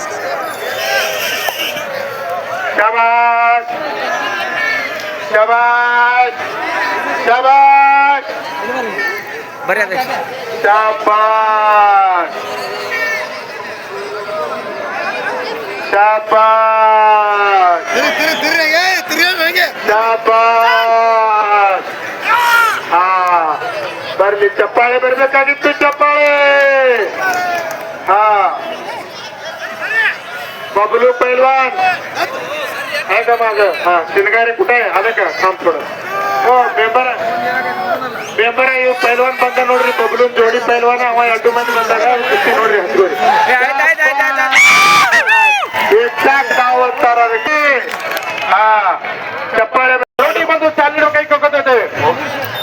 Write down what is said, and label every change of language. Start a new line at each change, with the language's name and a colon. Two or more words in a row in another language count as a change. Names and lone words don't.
Kannada: ಶಬಾಷ್ ಶಬಾಷ್ ಶಬಾಷ್ ಶಾಬಾಷ್ ಶಾಬಾಷ್ ಶಾಬಾಷ್. ಬರ್ಲಿ ಚಪ್ಪಾಳೆ ಬರ್ಬೇಕಾಗಿತ್ತು, ಚಪ್ಪಾಳೆ.
Marathi: बबलू पहलवान आहे का माग? शिनगारे कुठे आहे? अरे का काम थोडं. हो मेंबर
Kannada: ಇವ್ ಪೈಲ್ವಾನ್ ಬಂದ ನೋಡ್ರಿ. ಬಬಲೂ ಜೋಡಿ ಪೈಲ್ವಾನ, ಅವ 2 ಮಂದಿ ಬಂದಾಗ ಕುಸ್ತಿ ನೋಡ್ರಿ. ಹಚ್ಕೋರಿ ಎಕ್ಸಾಕ್ಟ್ ನಾವು ಅಂತಾರ ಅದಕ್ಕೆ. ಚಪ್ಪಾಳೆ ನೋಡಿ ಬಂದು ಚಾಲಿರೋ ಕೈ ಕೊಡ್ಕೊತಿದ್ದೇವೆ.